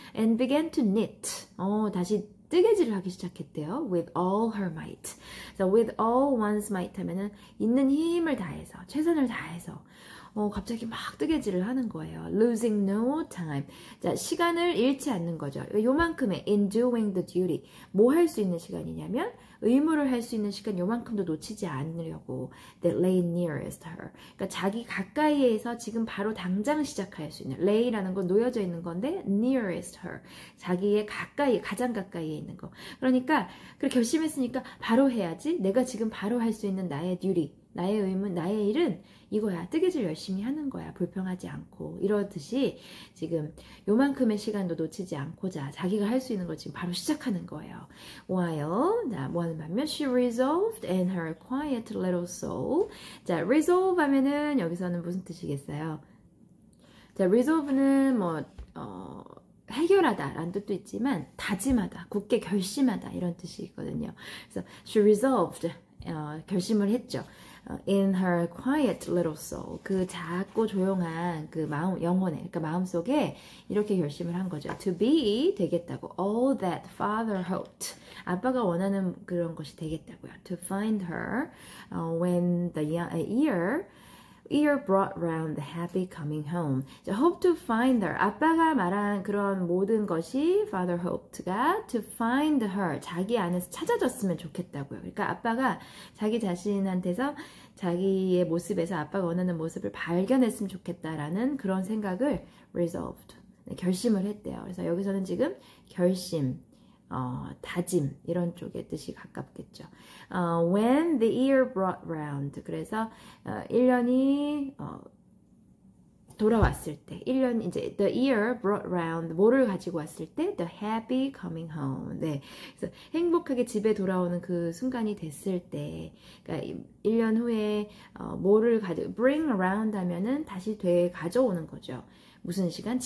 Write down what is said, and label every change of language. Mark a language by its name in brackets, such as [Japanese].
[English] And began to knit. [Korean] 다시 뜨개질을 하기 시작했대요. [English] With all her might. So with all one's might [Korean] 하면은 있는 힘을 다해서, 최선을 다해서. 갑자기 막 뜨개질을 하는 거예요. [English] Losing no time. [Korean] 자, 시간을 잃지 않는 거죠. 요만큼의 [English] in doing the duty. [Korean] 뭐 할 수 있는 시간이냐면 의무를 할 수 있는 시간 요만큼도 놓치지 않으려고 [English] that lay nearest her. [Korean] 그러니까 자기 가까이에서 지금 바로 당장 시작할 수 있는 lay라는 건 놓여져 있는 건데 [English] nearest her. [Korean] 자기의 가까이, 가장 가까이에 있는 거. 그러니까 그렇게 결심했으니까 바로 해야지. 내가 지금 바로 할 수 있는 나의 duty. 나의 의무, 나의 일은 이거야. 뜨개질 열심히 하는 거야. 불평하지 않고. 이러듯이 지금 요만큼의 시간도 놓치지 않고자 자기가 할 수 있는 걸 지금 바로 시작하는 거예요. [English] While, [Korean] 자, 뭐 하는 반면 [English] she resolved in her quiet little soul. [Korean] 자, resolve 하면은 여기서는 무슨 뜻이겠어요? 자, resolve는 뭐, 해결하다 라는 뜻도 있지만 다짐하다, 굳게 결심하다 이런 뜻이 있거든요. 그래서 [English] she resolved, [Korean] 결심을 했죠. [English] In her quiet little soul. [Korean] 그 작고 조용한 그 마음, 영혼에, 그러니까 마음속에 이렇게 결심을 한 거죠. [English] To be, [Korean] 되겠다고. [English] All that father hoped. [Korean] 아빠가 원하는 그런 것이 되겠다고요. [English] To find her when the year brought round the happy coming home. 자, hope to find her. [Korean] 아빠가 말한 그런 모든 것이 [English] father hoped [Korean] 가 [English] to find her. [Korean] 자기 안에서 찾아졌으면 좋겠다고요. 그러니까 아빠가 자기 자신한테서 자기의 모습에서 아빠가 원하는 모습을 발견했으면 좋겠다라는 그런 생각을 resolved. 네, 결심을 했대요. 그래서 여기서는 지금 결심, 다짐 이런 쪽의 뜻이 가깝겠죠. [English] When the year brought round. [Korean] 그래서 1년이 돌아왔을 때, 1년 이제 [English] the year brought round [Korean] 뭐를 가지고 왔을 때 [English] the happy coming home. [Korean] 네, 그래서 행복하게 집에 돌아오는 그 순간이 됐을 때, 그러니까 1년 후에 뭐를 [English] bring around [Korean] 하면은 다시 가져오는 거죠. 무슨 시간?